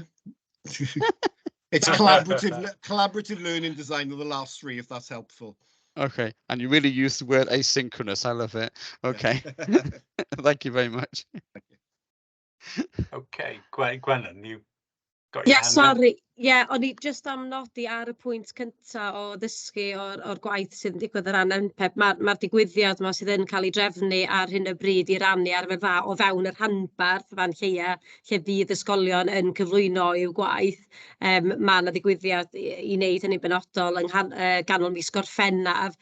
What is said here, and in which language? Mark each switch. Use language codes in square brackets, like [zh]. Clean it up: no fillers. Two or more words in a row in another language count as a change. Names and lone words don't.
[en] It's collaborative learning design of the last three, if that's helpful. Okay, and you really use the word asynchronous. I love it. Okay, thank you very much. Okay, Gwenan, you got your [cy] Ie, [en] hand up? [cy] sori. Ie, o'n i jyst am nodi ar y pwynt cynta o ddysgu o'r gwaith sydd yn digwydd o ran MPEP. Mae'r digwyddiad yma sydd yn cael ei drefnu ar hyn o bryd i rannu ar o fewn yr rhanbarth fan lleia, lle fydd ysgolion yn cyflwyno i'w gwaith. Mae yna ddigwyddiad i wneud hynny benodol ganol mis Gorffennaf.